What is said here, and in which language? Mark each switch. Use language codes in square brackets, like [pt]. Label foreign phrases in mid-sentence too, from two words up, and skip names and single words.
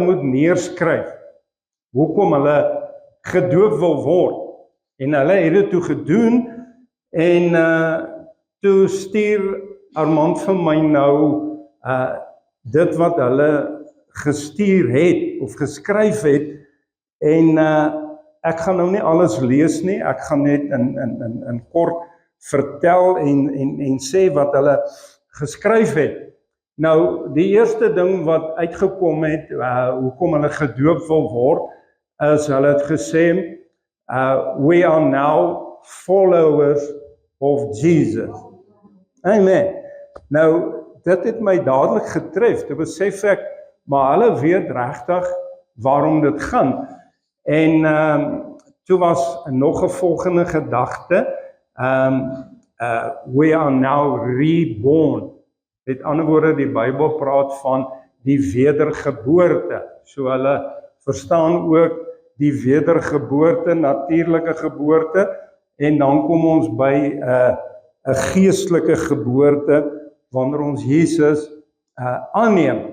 [af] moet neerskryf hoekom hulle gedoop wil word, en hulle het dit toe gedoen, en toe stuur Armand vir my nou dit wat hulle gestuur het, of geskryf het, en ek gaan nou nie alles lees nie, ek gaan net in kort vertel en sê wat hulle geskryf het. Nou, die eerste ding wat uitgekom het, hoekom hulle gedoop wil word, is hulle het gesê, [en] we are now followers of Jesus. [af] Amen. Nou, dit het my dadelik getref, toe besef ek, maar hulle weet regtig waarom dit gaan. En toe was nog 'n volgende gedagte, [en] we are now reborn. [af] Met ander woorde, die Bybel praat van die wedergeboorte. So hulle verstaan ook die wedergeboorte, natuurlike geboorte, en dan kom ons by 'n geestelike geboorte, wanneer ons Jesus aanneem.